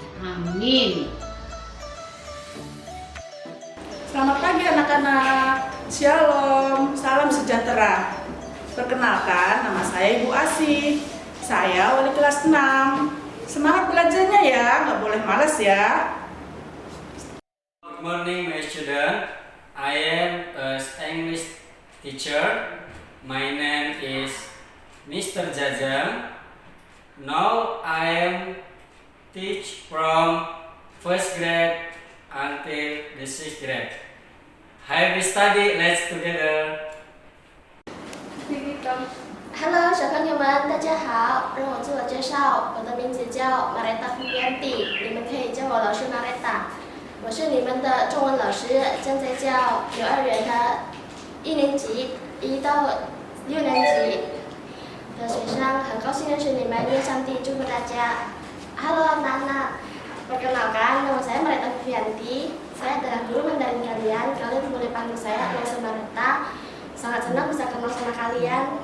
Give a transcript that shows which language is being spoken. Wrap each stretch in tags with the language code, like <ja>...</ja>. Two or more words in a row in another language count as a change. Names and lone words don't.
<id>Amin. Selamat pagi anak-anak. Shalom, salam sejahtera. Perkenalkan, nama saya Ibu Asih. Saya wali kelas 6. Semangat belajarnya ya, nggak boleh malas ya.</id> <en>Good morning my student. I am an English teacher. My name is Mr. Jajang. Now I am teach from first grade until the 6th grade. Have we study? Let's together.</en> <zh>Hello， 小朋友们，大家好！让我自我介绍，我的名字叫马雷达·福原蒂，你们可以叫我老师马雷达。我是你们的中文老师，正在教幼儿园的1年级1到6年级的学生，很高兴认识你们，愿上帝祝福大家。</zh> <id>Halo anak-anak, perkenalkan nama saya Mareta Vivianti. Saya adalah guru Mandarin kalian. Kalian boleh panggil saya Rosa Mareta. Sangat senang bisa kenal sama kalian.</id>